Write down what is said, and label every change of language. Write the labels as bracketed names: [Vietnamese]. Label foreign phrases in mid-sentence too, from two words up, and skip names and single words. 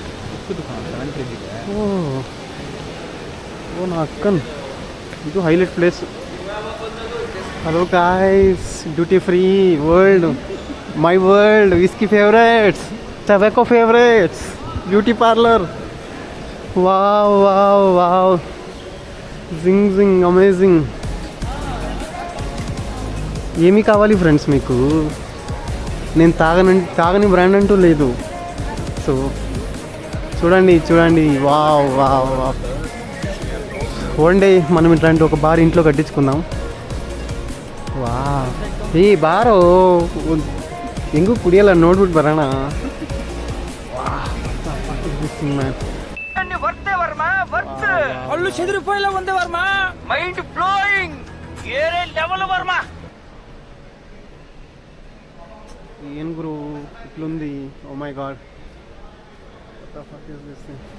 [Kannada] ಓ ನಾ ಅಕ್ಕನ್ ಇದು ಹೈಲೈಟ್ ಪ್ಲೇಸ್. [English] hello guys, duty free world, my world, whisky favourites, tobacco favourites, beauty parlour. wow wow wow, జింగ్ జింగ్, అమేజింగ్. [Telugu] ఏమి కావాలి ఫ్రెండ్స్ మీకు? నేను తాగని బ్రాండ్ అంటూ లేదు. సో చూడండి చూడండి, [English] wow wow wow. one day [Telugu] మనం ఇట్లాంటి ఒక బార్ ఇంట్లో కట్టించుకుందాం. [Kannada] వా ఈ బాರೋ ಹೆಂಗೂ ಕುಡಿಯಲ್ಲ, ನೋಡ್ಬಿಟ್ಟು ಬರೋಣ. [Telugu] అల్లు చెదిరిపోయేలా ఉంది వర్మ. [English] mind blowing, [Telugu] ఏరే లెవెల్ వర్మ. ఏం గురు ఇట్లుంది? [English] oh my god, what the fuck is this thing?